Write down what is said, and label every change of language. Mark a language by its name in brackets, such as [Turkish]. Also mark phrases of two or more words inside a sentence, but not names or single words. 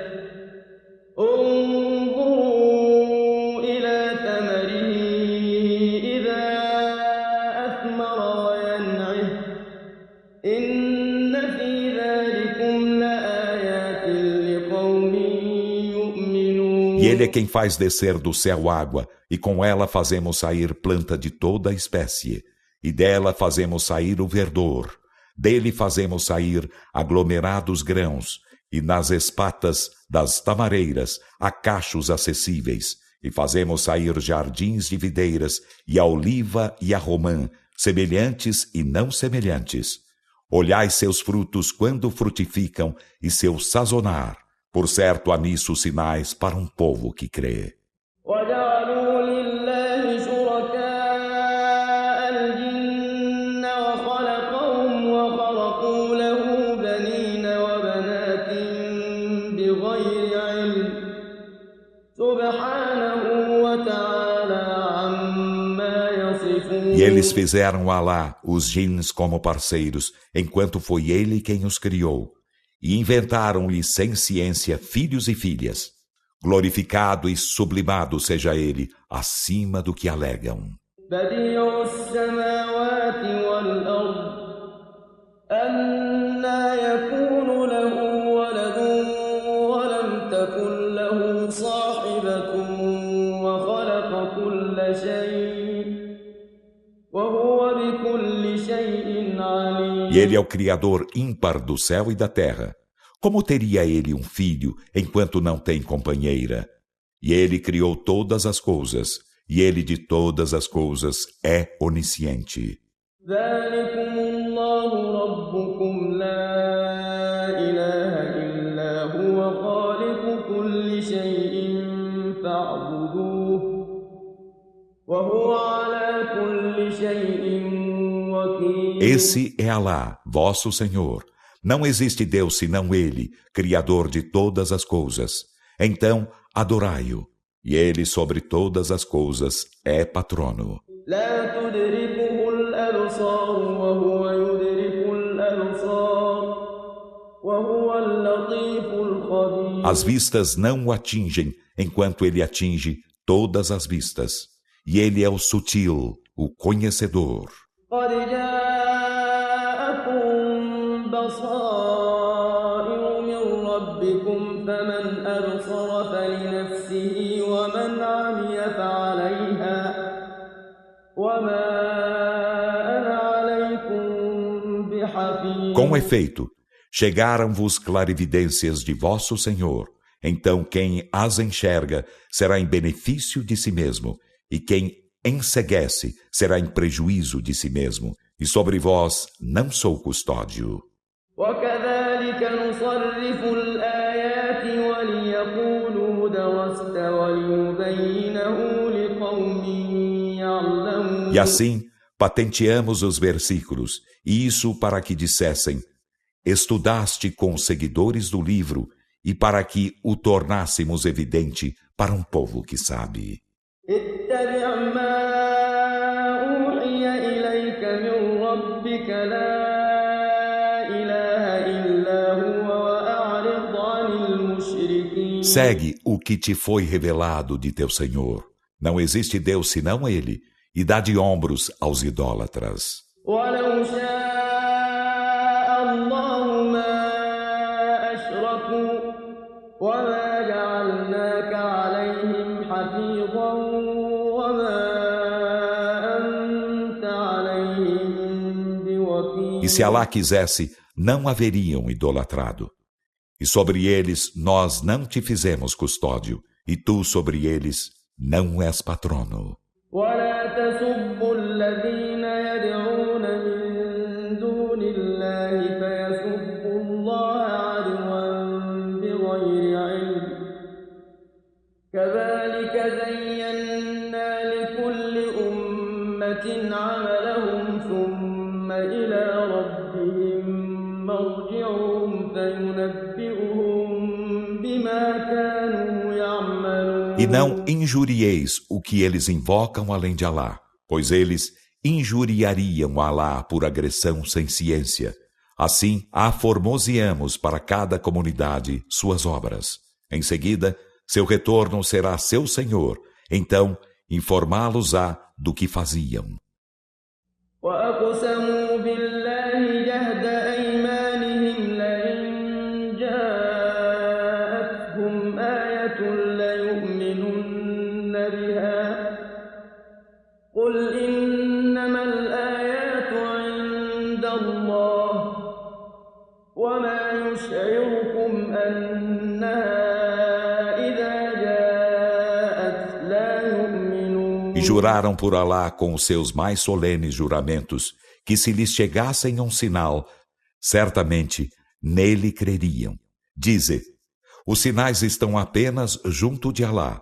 [Arabic] انظروا إلى ثمره إذا أثمر وينعه إن في ذلكم لآيات لقوم يؤمنون. [Portuguese] E ele é quem faz descer do céu água, e com ela fazemos sair planta de toda a espécie, e dela fazemos sair o verdor, dele fazemos sair aglomerados grãos, e nas espatas das tamareiras há cachos acessíveis, e fazemos sair jardins de videiras, e a oliva e a romã, semelhantes e não semelhantes. Olhai seus frutos quando frutificam, e seu sazonar. Por certo há nisso sinais para um povo que crê. [Arabic] وجعلوا لله شركاء الجن وخلقهم وخرقوا له بنين وبنات بغير علم سبحانه وتعالى عما يصفون. [Portuguese] E eles fizeram a Alá, os jins, como parceiros, enquanto foi ele quem os criou. E inventaram-lhe sem ciência filhos e filhas. Glorificado e sublimado seja ele, acima do que alegam. [Arabic] بديع السماوات والأرض أنى يكون له ولد ولم تكن له صاحبة وخلق كل شيء وهو بكل شيء عليم. [Portuguese] E ele é o Criador ímpar do céu e da terra. Como teria ele um filho, enquanto não tem companheira? E ele criou todas as coisas, e ele de todas as coisas é onisciente. [Arabic] ذلكم الله ربكم لا إله إلا هو خالق كل شيء فاعبدوه وهو على كل شيء وكيل. [Portuguese] Esse é Alá, vosso Senhor. Não existe Deus senão Ele, Criador de todas as coisas. Então, adorai-o. E Ele sobre todas as coisas é patrono. [Arabic] لا تدركه الأبصار وهو يدرك الأبصار وهو اللطيف الخبير. [Portuguese] As vistas não o atingem, enquanto Ele atinge todas as vistas. E Ele é o sutil, o conhecedor. [Arabic] قد جاءكم بصائر من ربكم فمن أبصر فلنفسه ومن عمي فعليها وما أنا عليكم بحفيظ. [Portuguese] Com efeito, chegaram-vos clarividências de vosso Senhor. Então quem as enxerga será em benefício de si mesmo, e quem enceguece será em prejuízo de si mesmo, e sobre vós não sou custódio. [Arabic] وكذلك نصرف الآيات وليقولوا درست ولنبينه لقوم يعلمون. [Portuguese] E assim patenteamos os versículos, e isso para que dissessem: estudaste com os seguidores do livro, e para que o tornássemos evidente para um povo que sabe. [Arabic] اتبع ما أوحي إليك من ربك لا إله إلا هو وأعرض عن المشركين. [Portuguese] Segue o que te foi revelado de teu Senhor. Não existe Deus senão Ele, e dá de ombros aos idólatras. [Arabic] ولو شاء الله ما أشركوا وما جعلناك عليهم حفيظا وما أنت عليهم بوكيل. [Portuguese] E se Alá quisesse, não haveriam idolatrado. E sobre eles nós não te fizemos custódio, e tu sobre eles não és patrono. [Arabic] ولا تسبوا الذين يدعون من دون الله فيسبوا الله عدوا بغير علم كذلك زينا لكل أمة عملهم ثم إلى ربهم مرجعهم فينبئهم بما كانوا يعملون. [Portuguese] E não injurieis o que eles invocam além de Alá, pois eles injuriariam Alá por agressão sem ciência. Assim, aformoseamos para cada comunidade suas obras. Em seguida, seu retorno será seu Senhor, então informá-los-á do que faziam. [Arabic] وأقسموا بالله جهد أيمانهم لئن جاءتهم آية ليؤمنن بها قل إنما الآيات عند الله وما يشعركم أنها [Portuguese] E juraram por Alá com os seus mais solenes juramentos que se lhes chegassem um sinal, certamente nele creriam. Dize, os sinais estão apenas junto de Alá.